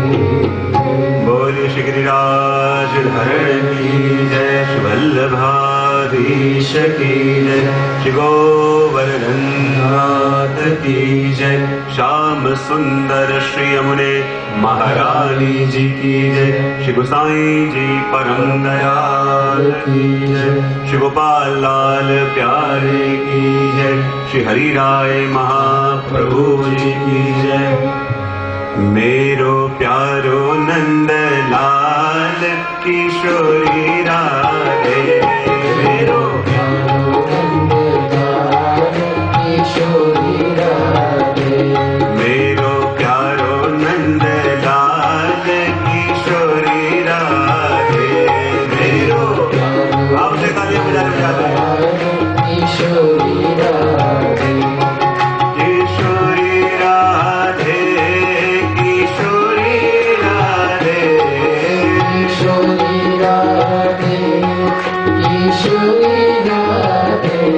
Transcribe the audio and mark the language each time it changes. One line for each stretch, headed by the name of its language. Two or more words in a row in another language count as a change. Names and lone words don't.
Hindi: बोले श्री गिरिराज धरण की जय, श्री वल्लभाधीश की जय, श्री गोवर्धन नाथ की जय, श्याम सुंदर श्री यमुने महारानी जी की जय, श्री गोसाई जी परम दयाल की जय, श्री गोपाल लाल प्यारे की जय, श्री हरि राय महाप्रभु जी की जय।
Braj: मेरो प्यारो नंद लाल किशोरी राधे, मेरो किशोरी राधे मेरो प्यारो नंद लाल किशोरी राधे, मेरो
Hindi: आपसे तालियां बजाते
Braj: किशोरी राधे किशोरी राधे किशोरी राधे किशोरी राधे किशोरी राधे